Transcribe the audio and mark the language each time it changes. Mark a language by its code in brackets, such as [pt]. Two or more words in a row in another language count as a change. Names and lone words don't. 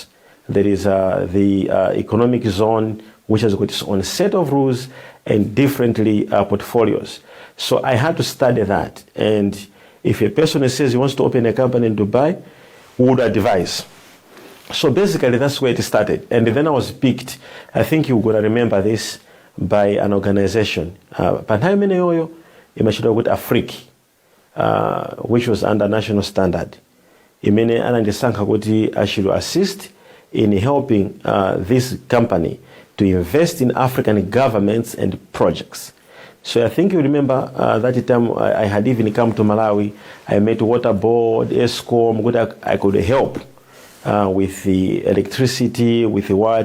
[en] There is the economic zone, which has got its own set of rules and differently portfolios. So I had to study that. And if a person says he wants to open a company in Dubai, we would advise. So basically, that's where it started. And then I was picked, I think you're going to remember this, by an organization. [ny] Pantaimene yoyo, imashidwa kuti Afriki, [en] which was under national standard. [ny] Imene anandisankha kuti [en] I should assist in helping this company to invest in African governments and projects. So I think you remember that time I had even come to Malawi. I met Water Board, ESCOM, I could help with the electricity, with the water.